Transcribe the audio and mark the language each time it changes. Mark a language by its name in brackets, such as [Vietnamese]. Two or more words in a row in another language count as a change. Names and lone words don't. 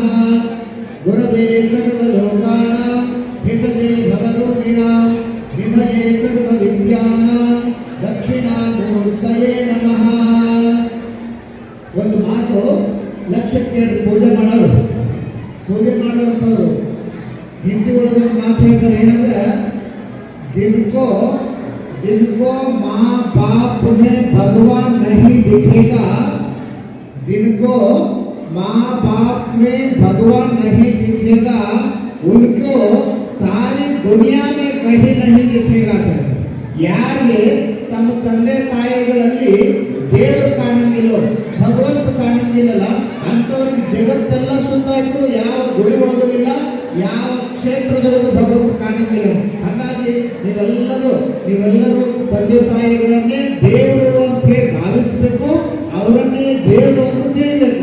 [Sanskrit] ಗುರವೇ ಸರ್ವಲೋಕಾನಾಂ ಭಿಷಜೇ ಭವರೋಗಿಣಾಂ ವಿಧಯೇ ಸರ್ವವಿದ್ಯಾನಾಂ ದಕ್ಷಿಣಾಮೂರ್ತಯೇ ನಮಃ. [Kannada] ಒಂದು ಮಾತು ಲಕ್ಷಕ್ಕೆ ಪೂಜೆ ಮಾಡೋರು ಹಿಂದಿ ಒಳಗೆ ಮಾತು ಹೇಳ್ತಾರೆ ಏನಂದ್ರೆ, [Hindi] जिनको माँ बाप में भगवान नहीं दिखेगा, जिनको माँ बाप में भगवान नहीं दिखेगा उनको सारी दुनिया में कहीं नहीं दिखेगा. [Kannada] ಯಾರಿಗೆ ತಮ್ಮ ತಂದೆ ತಾಯಿಗಳಲ್ಲಿ ದೇವರು ಕಾಣಂಗಿಲ್ಲ, ಭಗವಂತ ಕಾಣಂಗಿಲ್ಲ ಅಂತವ್ರಿಗೆ ಜಗತ್ತೆಲ್ಲ ಸುತ್ತಾಯ್ತು, ಯಾವ ಗುಡಿ ಒಳಗಿಲ್ಲ, ಯಾವ ಕ್ಷೇತ್ರದೊಳಗೂ ಭಗವಂತ ಕಾಣಂಗಿಲ್ಲ. ಹಾಗಾಗಿ ನೀವೆಲ್ಲರೂ ತಂದೆ ತಾಯಿಗಳನ್ನೇ ದೇವರು ಅಂತ ಹೇಳಿ ಭಾವಿಸ್ಬೇಕು, ಅವರನ್ನೇ ದೇವರು ಅಂತ ತಿಳಿಬೇಕು.